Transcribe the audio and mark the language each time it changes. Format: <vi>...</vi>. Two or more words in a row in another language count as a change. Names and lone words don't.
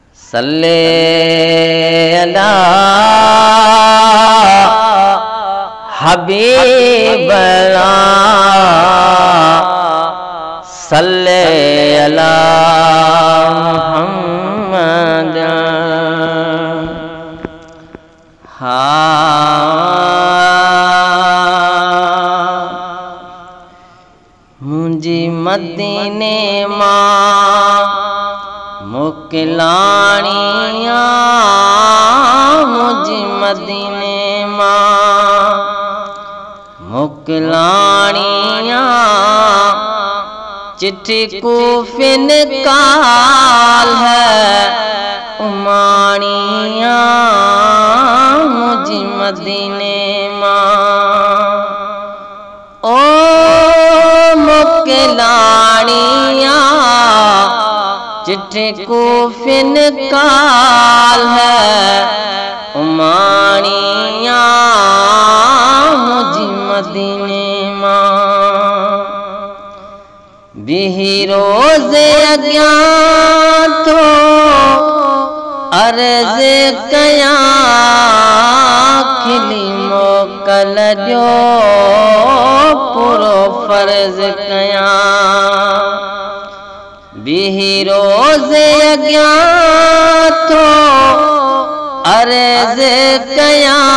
<ar>صلى على حبيبنا صلى على محمد.</ar> <sd>मुझी मदीने मां मोकिलाणिया, मुझी मदीने मां मोकिलाणिया, चिट्ठी कूफिन काल है उमानिया, मुझी मदीने मां ओ मोकिलाणिया, चिट्ठी कूफिन काल है उमानिया, मुझी मदीने मां बिही रोज़े अज्ञान थो अर्ज़ कया, खिली मोकल जो पूरो फर्ज कया, बिही रोज़े अज्ञान थो अर्ज़ कया,</sd>